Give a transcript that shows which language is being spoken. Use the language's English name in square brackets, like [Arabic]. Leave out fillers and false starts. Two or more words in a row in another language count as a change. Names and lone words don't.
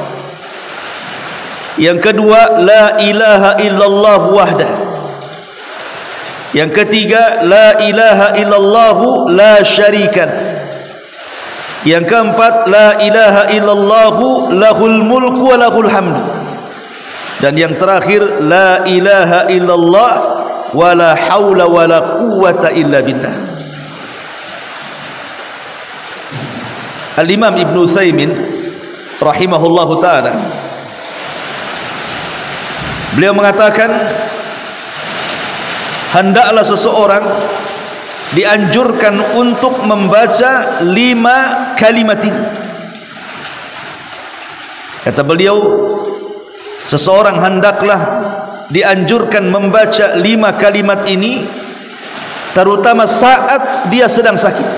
[Indonesian] Yang kedua, [Arabic] لا إله إلا الله وحده. [Indonesian] Yang ketiga, [Arabic] لا إله إلا الله لا شريك له. [Indonesian] Yang keempat, [Arabic] لا إله إلا الله له الملك وله الحمد. [Indonesian] Dan yang terakhir, [Arabic] لا إله إلا الله ولا حول ولا قوة إلا بالله. [Indonesian] Al-Imam Ibn Utsaimin [Arabic] رحمه الله تعالى, [Indonesian] beliau mengatakan, hendaklah seseorang dianjurkan untuk membaca 5 kalimat ini. Kata beliau, seseorang hendaklah dianjurkan membaca 5 kalimat ini, terutama saat dia sedang sakit.